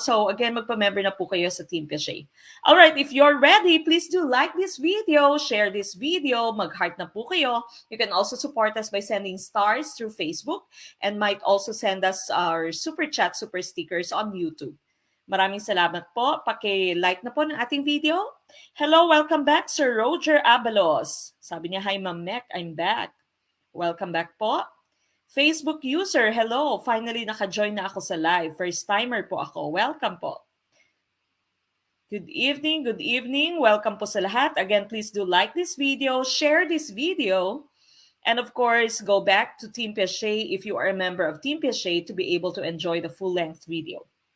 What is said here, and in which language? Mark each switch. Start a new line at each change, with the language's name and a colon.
English: So again,
Filipino: magpa-member na po kayo
English: sa Team PSA. All right, if you're ready, please do like this video, share this video,
Filipino: mag-heart na po kayo.
English: You can also support us by sending stars through Facebook and might also send us our super chat, super stickers on YouTube.
Filipino: Maraming salamat po. Paki-like na po ng ating video.
English: Hello, welcome back, Sir Roger Abalos.
Filipino: Sabi niya,
English: hi, Ma'am Mek, I'm back. Welcome back po. Facebook user, hello.
Filipino: Finally, naka-join na ako sa live. First timer po ako. Welcome po.
English: Good evening, good evening.
Filipino: Welcome po sa lahat.
English: Again, please do like this video, share this video, and of course, go back to Team PSA if you are a member of Team PSA to be able to enjoy the full-length video.